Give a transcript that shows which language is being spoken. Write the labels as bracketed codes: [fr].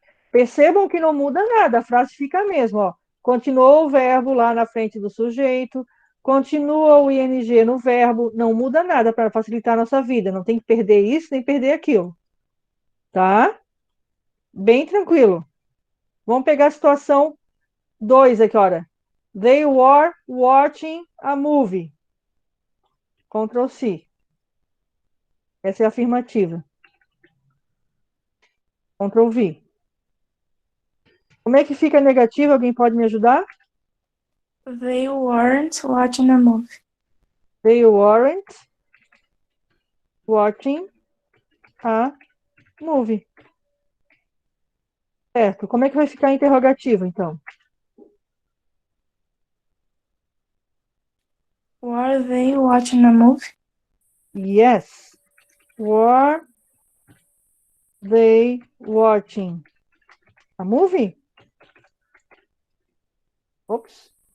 [pt] Percebam que não muda nada, a frase fica a mesma. Ó. Continuou o verbo lá na frente do sujeito, continua o ing no verbo, não muda nada para facilitar a nossa vida. Não tem que perder isso nem perder aquilo. Tá? Bem tranquilo. Vamos pegar a situação 2 aqui, olha. [en] They were watching a movie. [pt] Ctrl C. Essa é a afirmativa. [en] Ctrl V. [pt] Como é que fica a negativa? Alguém pode me ajudar? [en] They weren't watching a movie. They weren't watching a movie. [pt] Certo. Como é que vai ficar a interrogativa, então? [en] Were they watching a movie? Yes. Were they watching a movie? Oops.